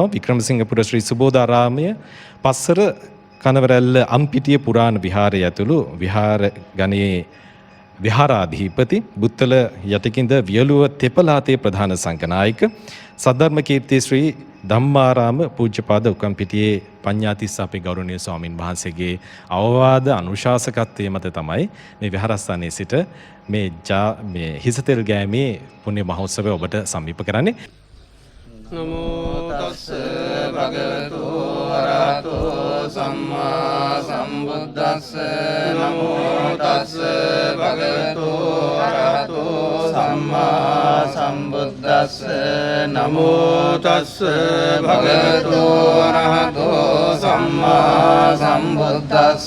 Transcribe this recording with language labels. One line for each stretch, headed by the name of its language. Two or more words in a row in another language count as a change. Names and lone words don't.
Sinhala: වික්‍රමසිංහපුර ශ්‍රී සුබෝධාරාමය පස්සර කනවරැල්ල අම්පිටිය පුරාණ විහාරය ඇතුළු විහාර ගණයේ විහාරාධිපති බුත්තල යටිකින්ද වියලුව තෙපලාතේ ප්‍රධාන සංඝනායක සද්ධර්ම කීර්ති ශ්‍රී ධම්මාරාම පූජ්‍යපාද උකම්පිටියේ පඤ්ඤාතිස්ස අපේ ගෞරවනීය ස්වාමින් වහන්සේගේ අවවාද අනුශාසකත්වයේ මත තමයි මේ විහාරස්ථානයේ සිට මේ හිසතෙල් ගෑමේ පුණ්‍ය මහෝත්සවය ඔබට සමීප කරන්නේ.
Pali: නමෝ තස්ස භගවතු අරහතෝ සම්මා සම්බුද්දස්ස නමෝ තස්ස භගවතු අරහතෝ සම්මා සම්බුද්දස්ස නමෝ තස්ස භගවතු අරහතෝ සම්මා සම්බුද්දස්ස